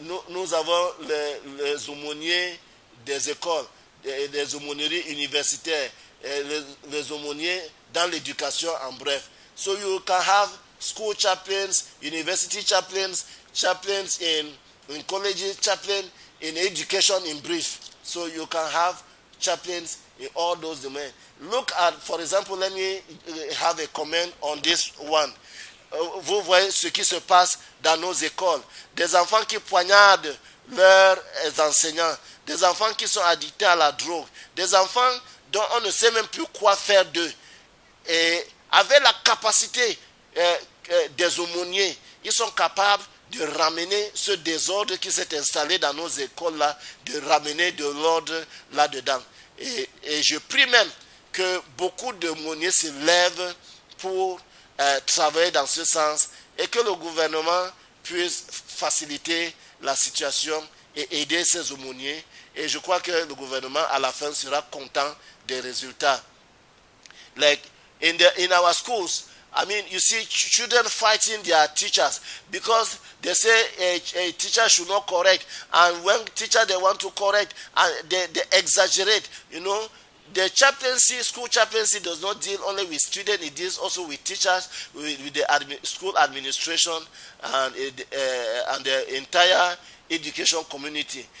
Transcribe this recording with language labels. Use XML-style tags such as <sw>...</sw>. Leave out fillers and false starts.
<fr>Nous avons les aumôniers des écoles, les aumôneries universitaires, les aumôniers dans l'éducation en bref.</fr> <en>So you can have school chaplains, university chaplains, chaplains in colleges, chaplain in education in brief. So you can have chaplains in all those domains. Look at, for example, let me have a comment on this one.</en> <fr>Vous voyez ce qui se passe dans nos écoles. Des enfants qui poignardent leurs enseignants. Des enfants qui sont addictés à la drogue. Des enfants dont on ne sait même plus quoi faire d'eux. Et avec la capacité des aumôniers, ils sont capables de ramener ce désordre qui s'est installé dans nos écoles-là, de ramener de l'ordre là-dedans. Et je prie même que beaucoup d'aumôniers se lèvent pour travailler dans ce sens et que le gouvernement puisse faciliter la situation et aider ces aumôniers. Et je crois que le gouvernement, à la fin, sera content des résultats.</fr> <en>Like in our schools, I mean, you see children fighting their teachers because they say a teacher should not correct. And when teacher they want to correct, and they exaggerate, you know. The chaplaincy, school chaplaincy does not deal only with students, it deals also with teachers, with the school administration, and the entire education community.</en>